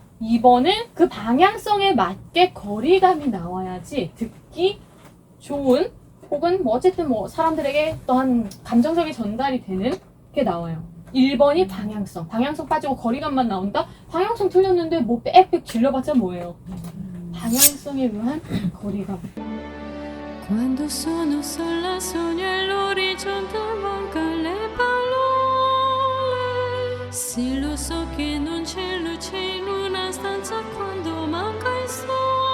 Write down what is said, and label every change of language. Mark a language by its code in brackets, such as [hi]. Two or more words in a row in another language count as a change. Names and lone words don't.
[ko] 2번은 그 방향성에 맞게 거리감이 나와야지 듣기 좋은 혹은 뭐 어쨌든 뭐 사람들에게 또한 감정적인 전달이 되는 게 나와요. 1번이 방향성. 방향성 빠지고 거리감만 나온다? 방향성 틀렸는데 뭐 빽빽 질러봤자 뭐예요? 방향성에 의한 거리감. [it] Quando sono sola sogno all'orizzonte mancano le parole. Sì, lo so che non c'è luce in una stanza quando manca il sole.